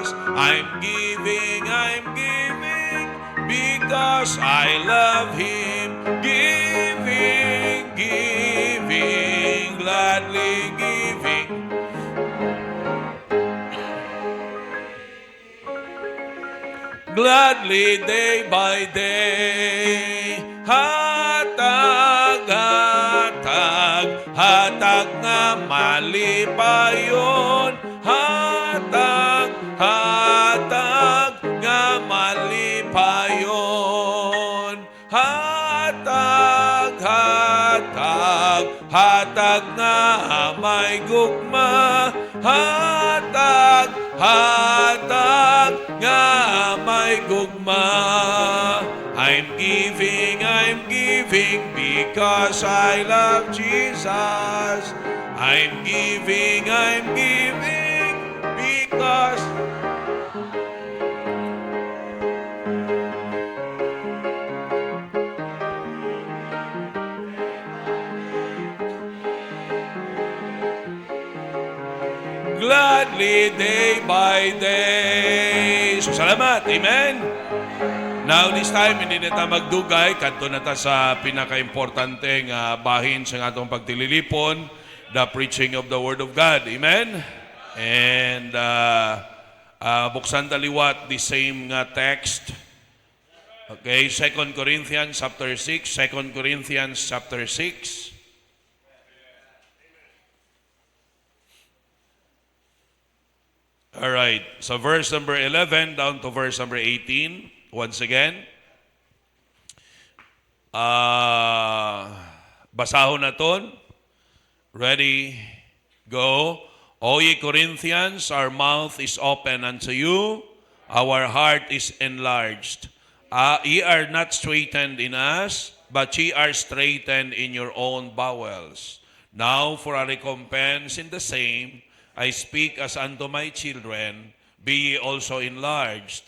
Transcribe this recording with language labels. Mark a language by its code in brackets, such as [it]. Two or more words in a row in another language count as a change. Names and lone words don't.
[en] I'm giving because I love Him. Giving, gladly giving. Gladly day by day. [ceb] Hatag nga malipayon. Hatag nga malipayon. Hatag nga may gugma. Hatag nga may gugma. [en] I'm giving because I love Jesus. I'm giving because gladly day by day. So salamat, amen. Now this time, [tl] hindi na tayo [ceb] magdugay, kanto na ta sa pinaka-importanteng bahin sa atong pagtililipon, [en] the preaching of the Word of God, amen. And [ceb] buksan taliwat [en] the same text. Okay, 2 Corinthians chapter 6, 2 Corinthians chapter 6. All right, so verse number 11 down to verse number 18. Once again, [ceb] basahon naton Ready? [en] Go. O ye Corinthians, our mouth is open unto you, our heart is enlarged. Ye are not straitened in us, but ye are straitened in your own bowels. Now for a recompense in the same, I speak as unto my children, be ye also enlarged.